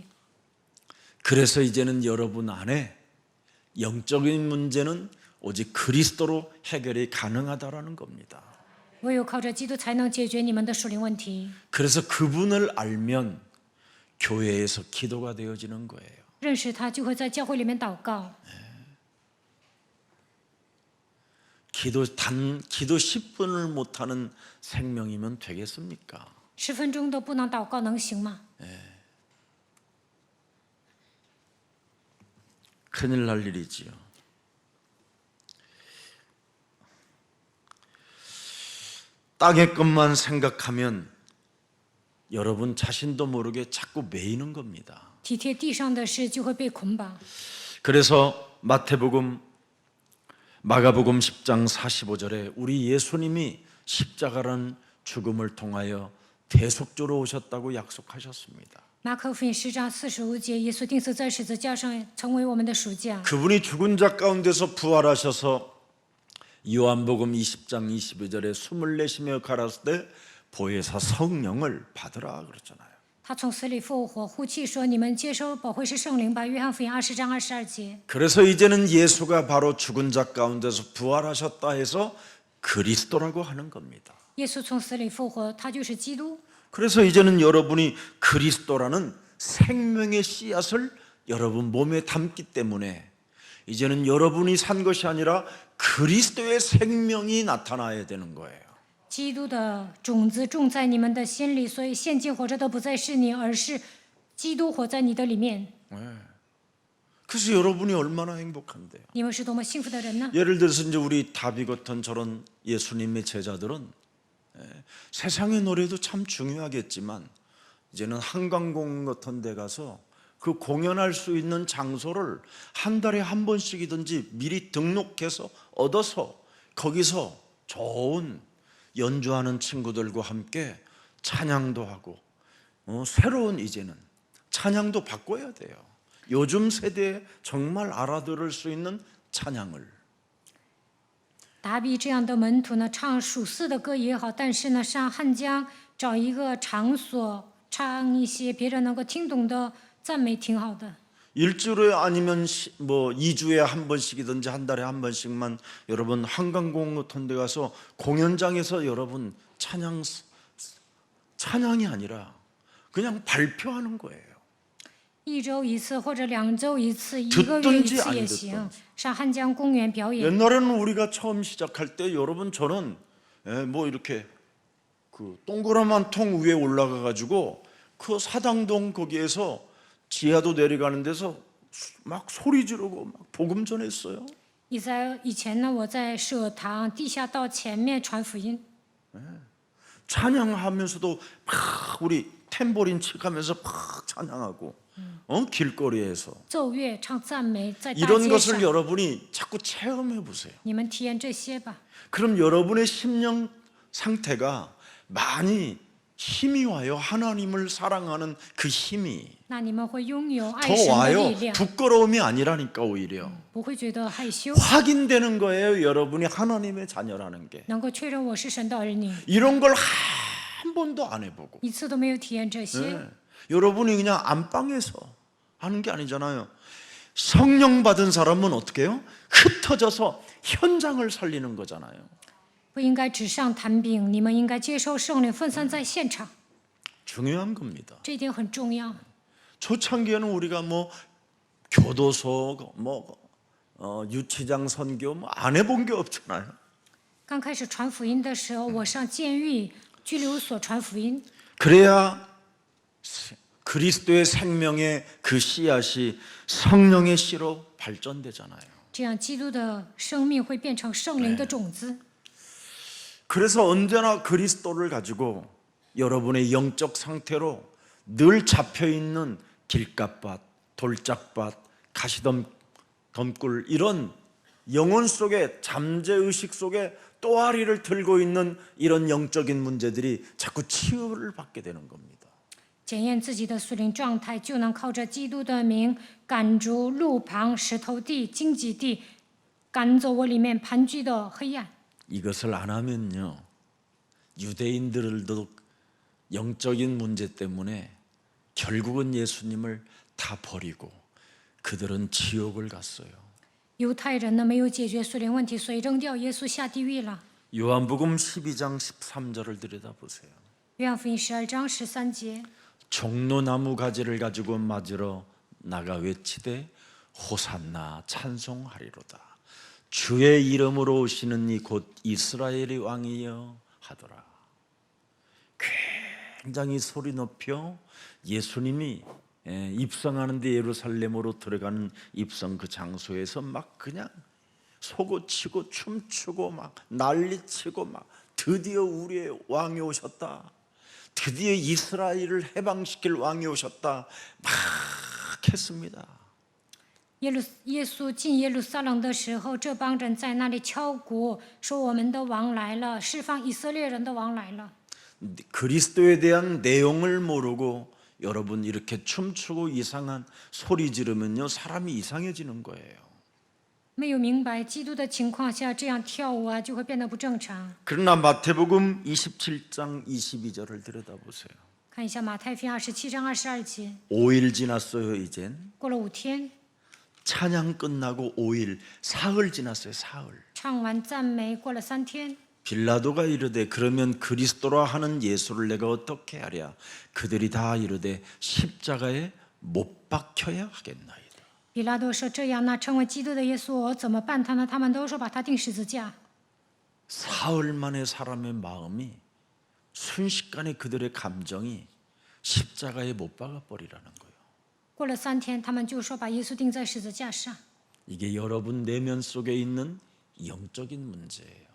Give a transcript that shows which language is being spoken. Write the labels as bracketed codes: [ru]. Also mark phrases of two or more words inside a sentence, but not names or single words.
[ko] 그래서 이제는 여러분 안에 영적인 문제는 오직 그리스도로 해결이 가능하다라는 겁니다. [zh] 唯有靠着基督才能解决你们的属灵问题。 [ko] 그래서 그분을 알면 교회에서 기도가 되어지는 거예요. [zh] 认识他，就会在教会里面祷告。 [ko] 기도 10분을 못하는 생명이면 되겠습니까? [zh] 10 分钟都不能祷告，能行吗？ [ko] 큰일 날 일이지요. 땅의 것만 생각하면 여러분 자신도 모르게 자꾸 매이는 겁니다. [zh] 体贴地上的事，就会被捆绑。 [ko] 그래서 마가복음 10장 45절에 우리 예수님이 십자가라는 죽음을 통하여 대속주로 오셨다고 약속하셨습니다. [zh] 马可福音10章45节，耶稣钉死在十字架上，成为我们的赎价。 [ko] 그분이 죽은 자 가운데서 부활하셔서 요한복음 20장 22절에 숨을 내쉬며 가라사대 때 보혜사 성령을 받으라 그랬잖아요. [zh] 他从死里复活，呼气说：“你们接收保惠师圣灵吧。” 约翰福音20章22节。 [ko] 그래서 이제는 예수가 바로 죽은 자 가운데서 부활하셨다 해서 그리스도라고 하는 겁니다. [zh] 耶稣从死里复活，他就是基督。 [ko] 그래서 이제는 여러분이 그리스도라는 생명의 씨앗을 여러분 몸에 담기 때문에 이제는 여러분이 산 것이 아니라 그리스도의 생명이 나타나야 되는 거예요. [zh] 基督的种子种在你们的心里，所以现今活着的不再是你，而是基督活在你的里面。 [ko] 그래서 여러분이 얼마나 행복한데요. [zh] 你们是多么幸福的人呢？ [ko] 예를 들어서 이제 우리 다비 같은 저런 예수님의 제자들은 세상의 노래도 참 중요하겠지만 이제는 한강공원 같은 데 가서 그 공연할 수 있는 장소를 한 달에 한 번씩이든지 미리 등록해서 얻어서 거기서 좋은 연주하는 친구들과 함께 찬양도 하고 새로운 이제는 찬양도 바꿔야 돼요. 요즘 세대에 정말 알아들을 수 있는 찬양을. [zh] 达比这样的门徒呢，唱属世的歌也好，但是呢，上汉江找一个场所，唱一些别人能够听懂的赞美，挺好的。 [ko] 일주일에 아니면 뭐 2주에 한 번씩이든지 한 달에 한 번씩만 여러분 한강공원 같은 데 가서 공연장에서 여러분 찬양이 아니라 그냥 발표하는 거예요. [zh] 1 周1次或者2周1次，1个月1次也行。上汉江公园表演。 [ko] 옛날에는 우리가 처음 시작할 때 여러분 저는 뭐 이렇게 그 동그라만 통 위에 올라가 가지고 그 사당동 거기에서 지하도 내려가는 데서 막 소리 지르고 막 복음 전했어요. [zh] 以前呢，我在舍堂地下道前面传福音， [ko] 찬양하면서도 막 우리 탬보린 치면서 막 찬양하고 길거리에서 [zh] 奏乐唱赞美，在大 [ko] 이런 [zh] 街 [ko] 것을 [zh] 上。 [ko] 여러분이 자꾸 체험해 보세요. [zh] 你们体验这些吧， [ko] 그럼 여러분의 심령 상태가 많이 힘이 와요. 하나님을 사랑하는 그 힘이 [zh] 那你们会拥有爱 [ko] 더 [zh] 神的 [ko] 와요. [zh] 力量， [ko] 부끄러움이 아니라니까 오히려 [zh] 不会觉得害羞， [ko] 확인되는 거예요. 여러분이 하나님의 자녀라는 게 [zh] 能够确认我是神的儿女。 [ko] 이런 걸 한 번도 안 해보고 [zh] 一次都没有体验这些， [ko] 여러분이 그냥 안방에서 하는 게 아니잖아요. 성령 받은 사람은 어떻게 해요? 흩어져서 현장을 살리는 거잖아요. [zh] 不应该纸上谈兵，你们应该接受圣灵，分散在现场， [ko] 중요한 겁니다. [zh] 这一点很重要。 [ko] 초창기에는 우리가 뭐 교도소, 유치장 선교 안 해본 게 없잖아요. [zh] 刚开始传福音的时候，我上监狱、拘留所传福音， [ko] 그래야 그리스도의 생명의 그 씨앗이 성령의 씨로 발전되잖아요. [zh] 这样基督的生命会变成圣灵的种子。 [ko] 그래서 언제나 그리스도를 가지고 여러분의 영적 상태로 늘 잡혀있는 길가밭, 돌짝밭, 가시덤굴 이런 영혼 속에 잠재의식 속에 또아리를 들고 있는 이런 영적인 문제들이 자꾸 치유를 받게 되는 겁니다. [zh] 检验自己的属灵状态，就能靠着基督的名赶逐路旁、石头地、荆棘地， 赶走我里面盘踞的黑暗。 [ko] 이것을 안 하면요, 유대인들도 영적인 문제 때문에 결국은 예수님을 다 버리고 그들은 지옥을 갔어요. [zh] 犹太人呢没有解决属灵问题，所以扔掉耶稣下地狱了。 [ko] 요한복음 12장 13절을 들여다보세요. [zh] 约翰福音12章13节， [ko] 종로나무 가지를 가지고 맞으러 나가 외치되 호산나 찬송하리로다. 주의 이름으로 오시는 이 곧 이스라엘의 왕이여 하더라. 굉장히 소리 높여 예수님이 입성하는데 예루살렘으로 들어가는 입성 그 장소에서 막 그냥 솟구치고 춤추고 막 난리치고 막 드디어 우리의 왕이 오셨다, 드디어 이스라엘을 해방시킬 왕이 오셨다 막 했습니다. [zh] 耶稣进耶路撒冷的时候，这帮人在那里敲鼓，说我们的王来了，释放以色列人的王来了。 [ko] 그리스도에 대한 내용을 모르고 여러분 이렇게 춤추고 이상한 소리 지르면요, 사람이 이상해지는 거예요. [zh] 没有明白基督的情况下，这样跳舞啊，就会变得不正常。 [ko] 그러나 마태복음 27장 22절을 들여다보세요. [zh] 看一下马太福音27章22节， [ko] 5일 지났어요. 이젠 [zh] 过了5天， [ko] 찬양 끝나고 5일, 사흘 지났어요. 사흘. [zh] 唱完赞美，过了3天， [ko] 빌라도가 이르되 그러면 그리스도라 하는 예수를 내가 어떻게 하랴? 그들이 다 이르되 십자가에 못 박혀야 하겠나이다. [zh] 比拉多说：“这样，那成为基督的耶稣，我怎么办他呢？” 他们都说：“把他钉十字架。” [ko] 사흘 만에 사람의 마음이 순식간에 그들의 감정이 십자가에 못 박아 버리라는 거예요. [zh] 过了3天，他们就说：“把耶稣钉在十字架上。” [ko] 이게 여러분 내면 속에 있는 영적인 문제예요.